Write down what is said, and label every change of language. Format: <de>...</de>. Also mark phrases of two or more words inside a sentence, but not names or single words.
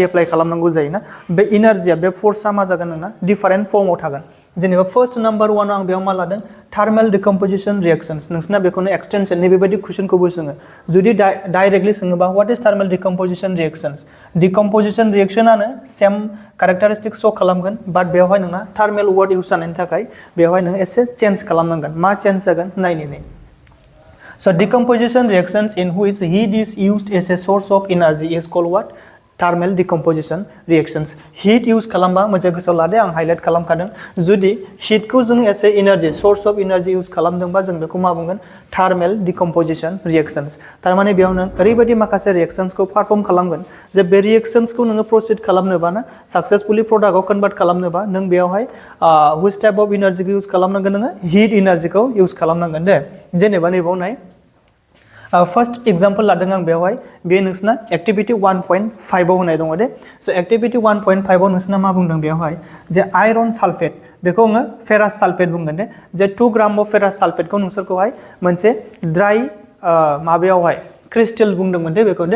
<brx>एप्लाइ खालामनांगौ जायोना बे इनार्जिया बे फोर्सआ मा जागोन नोंना</brx> <en>different form</en> <brx>थागोन जेनेबा</brx> <en>first number one</en> <brx>आं बेयाव मा लादों</brx> <en>thermal decomposition reactions</en> <brx>नोंसिना बेखौनो एक्सटेनसन नैबेबायदि कुइसनखौबो सोङो जुदि डाइरेक्टलि सोङोबा</brx> <en>what is thermal decomposition reactions decomposition reaction same characteristic show'</en> <brx>खालामगोन बाट बेवहाय नोंना</brx> <en>thermal word use</en> <brx>जानायनि थाखाय बेवहाय नों एसे चेन्ज खालामनांगोन मा चेन्ज जागोन नायनि</brx> <en>So decomposition reactions in which heat is used as a source of energy is called what? Thermal decomposition reactions. Heat use</en> <brx>खालामबा मोजां गोसोआव लादो आं हाइलाइट खालामखादों जुदि heatखौ जों</brx> <en>as a energy source of energy use</en> <brx>खालामदोंबा जों बेखौ मा बुंगोन</brx> <en>thermal decomposition reactions.</en> <brx>थारमाने बेयाव नों ओरैबायदि माखासे रिएक्शन्सखौ पारफर्म खालामगोन जे बे रिएक्शन्सखौ नोङो प्रसिड खालामनोबा ना</brx> <en>successfully product convert</en> <brx>खालामनोबा नों बेयावहाय</brx> <en>which type of energy use</en> <brx>खालामनांगोन नोङो</brx> <en>heat energy use</en> <brx>खालामनांगोन दे जेनेबा नैबाव नाय</brx> <en>first example</en> <brx>लादों आं बेवहाय बे नोंसिना एक्टिभिटी 1.5 आव होनाय दङ दे स' एक्टिभिटी 1.5 आव नोंसिना मा बुंदों बेवहाय जे</brx> <en>iron sulphate</en> <brx>बेखौ आङो</brx> <en>ferrous sulphate</en> <brx>बुंगोन दे जे 2</brx> <en>gram of ferrous sulphate</en> <brx>नोंसोरखौहाय मोनसे ड्राई माबायावहाय क्रिस्टेल बुंदोंमोन दे बेखौ</brx>